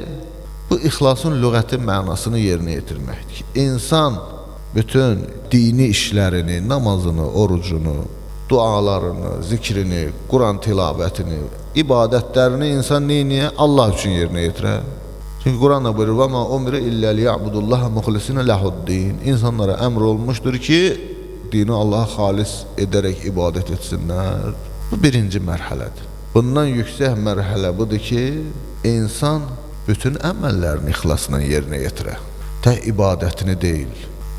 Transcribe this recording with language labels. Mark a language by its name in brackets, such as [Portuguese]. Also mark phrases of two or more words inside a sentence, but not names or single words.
[Azerbaijani] Bu ixlasın lüğəti mənasını yerinə yetirməkdir ki, insan bütün dini işlərini, namazını, orucunu, dualarını, zikrini, Quran tilavətini, ibadətlərini insan neyniyə? Allah üçün yerinə yetirər. Çünki Quran'da buyurur, [Arabic] وَمَا أُمْرِ إِلَّا لِيَعْبُدُ اللّٰهَ مُخْلِسِنَ لَهُ الدِّينَ. [Azerbaijani] İnsanlara əmr olmuşdur ki, dini Allah'a xalis edərək ibadət etsinlər. Bu birinci mərhələdir. Bundan yüksək mərhələ budur ki, insan bütün əməllərini ixlasla yerinə yetirər. Tək ibadətini deyil.